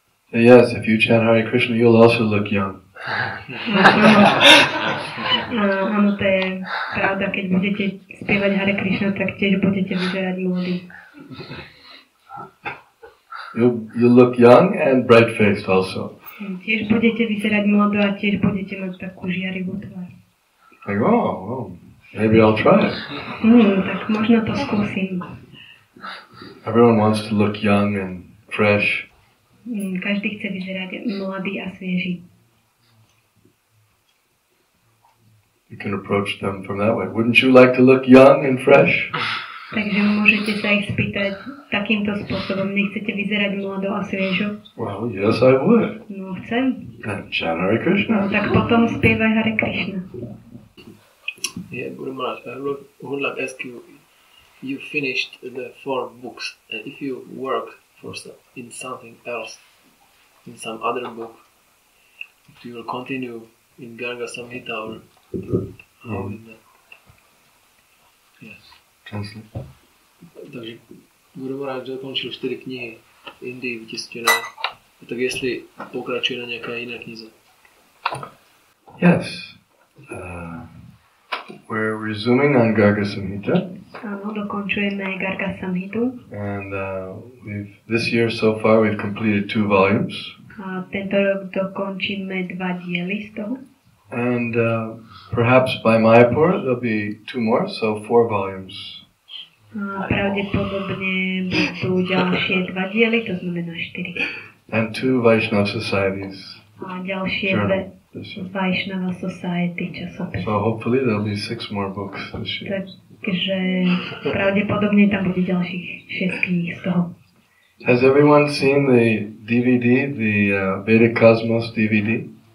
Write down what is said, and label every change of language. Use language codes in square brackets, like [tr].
[en] Yes, if you chant Hare Krishna, you'll also look young. [sk] Áno, to je pravda, keď budete spievať Hare Krishna, tak tiež budete vyzerať mladí. [en] You look young and bright-faced also. [sk] Tiež budete vyzerať mladú a tiež budete mať takú žiarivú tvár. [en] Like, oh, maybe I'll try it. [sk] Tak možno to skúsim. [en] Everyone wants to look young and fresh. [sk] Každý chce vyzerať mladý a svieži. [en] You can approach them from that way. Wouldn't you like to look young and fresh? [sk] Takže môžete sa ich spýtať takýmto spôsobom. Nechcete vyzerať mlado a sviežo? [en] Well, yes, I would. [sk] No, chcem. [en] And chant Hare Krishna. [sk] No, tak potom spievaj Hare Krishna. [en] Yeah, Guru Maharaj, I would like to ask you, you finished the 4 books, and if you work in something else, in some other book, you will continue in Garga Samhita or how in that? Yes. Translate. [sk] Takže Guru Maharaj dokončil 4 knihy v Indii vytisknené. [cs] Tak jestli pokračuje na nějaké jiné knize. [en] Yes. We're resuming on Garga Samhita. [sk] Áno, dokončujeme Garga Samhitu. [en] And this year so far we've completed 2 volumes. [sk] A tento rok dokončíme 2 diely z toho. [en] And perhaps by Mayapur there'll be 2 more, so 4 volumes. [sk] A pravdepodobne budú ďalšie 2 diely, to znamená 4. [en] And 2 Vaishnava societies. [sk] A ďalšie 2 Vaishnava Society časopisy. [en] So hopefully there'll be 6 more books this year. [sk] Takže pravdepodobne tam bude ďalších 6 kníh z toho. [en] Has everyone seen the DVD, the Vedic Cosmos DVD?